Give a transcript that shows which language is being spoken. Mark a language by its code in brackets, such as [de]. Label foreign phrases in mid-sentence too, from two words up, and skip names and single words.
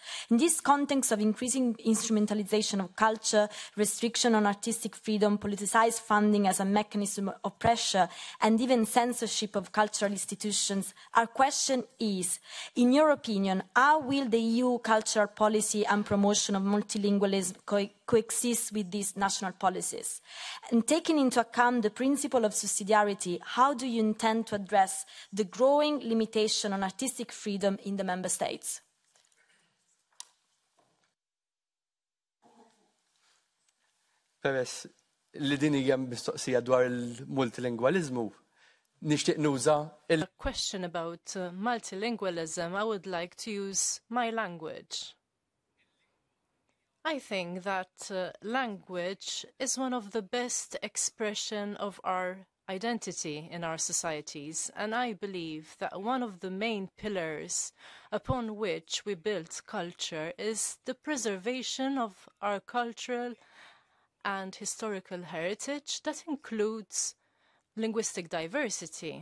[en] In this context of increasing instrumentalization of culture, restriction on artistic freedom, politicized funding as a mechanism of pressure, and even censorship of cultural institutions, our question is, in your opinion, how will the EU cultural policy and promotion of multilingualism coexist with these national policies? And taking into account the principle of subsidiarity, how do you intend to address the growing limitation on artistic freedom in the Member States? [mt] Li din hija mistoqsija dwar il-multilingualizmu, nixtieq nuża [en] A question about multilingualism. I would like to use my language. I think that language is one of the best expression of our identity in our societies, and I believe that one of the main pillars upon which we build culture is the preservation of our cultural and historical heritage that includes linguistic diversity.